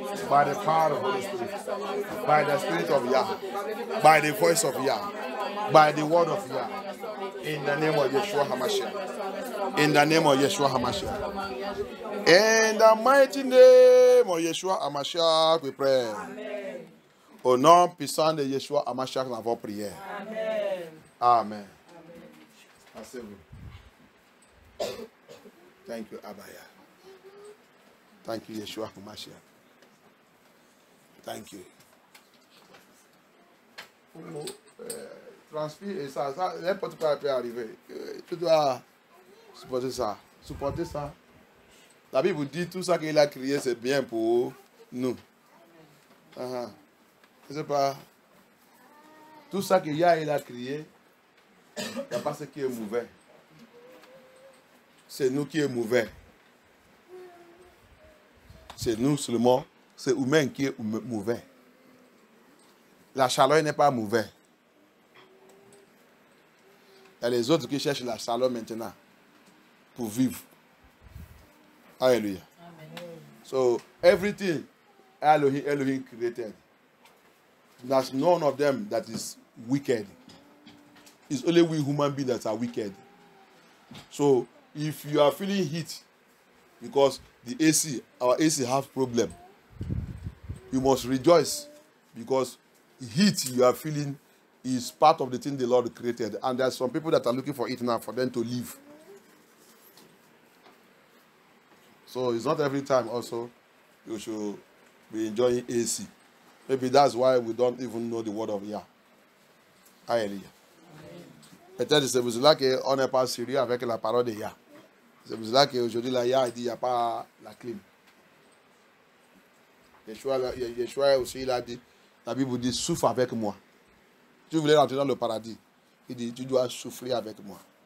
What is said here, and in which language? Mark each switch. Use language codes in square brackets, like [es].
[en] By the power of the Holy Spirit. By the Spirit of Yah. By the voice of Yah. By the word of Yah. In the name of Yeshua HaMashiach. In the name of Yeshua HaMashiach. In the mighty name of Yeshua HaMashiach, we pray. [fr] Au nom puissant de Yeshua HaMashiach, nous avons prié. Amen. Asseyez-vous. [en] Thank you, Abaya. Thank you, Yeshua HaMashiach. Thank you. [fr] Transpire ça, n'importe quoi peut arriver. Tu dois supporter ça. Supporter ça. La Bible vous dit tout ça qu'il a créé, c'est bien pour nous. Je ne sais pas. Tout ça qu'il a créé, il n'y a pas ce qui est mauvais. C'est nous qui est mauvais. C'est nous seulement, c'est humain qui est mauvais. La chaleur n'est pas mauvaise. Il y a les autres qui cherchent la chaleur maintenant pour vivre. [en] Hallelujah. Amen. So everything Elohim created, there's none of them that is wicked. It's only we human beings that are wicked. So if you are feeling heat because the AC, our AC have problem, you must rejoice because the heat you are feeling is part of the thing the Lord created. And there are some people that are looking for it now for them to live. So it's not every time also you should be enjoying AC. Maybe that's why we don't even know the word of Yah. Hallelujah. [fr] Peut-être c'est pour cela qu'on n'est pas sérieux avec la parole de Yah. C'est pour cela qu'aujourd'hui la Yah dit qu'il n'y a pas la clim. Yeshua aussi il a dit, la Bible dit souffre avec moi. Tu voulais rentrer dans le paradis. Il dit tu dois souffrir avec moi.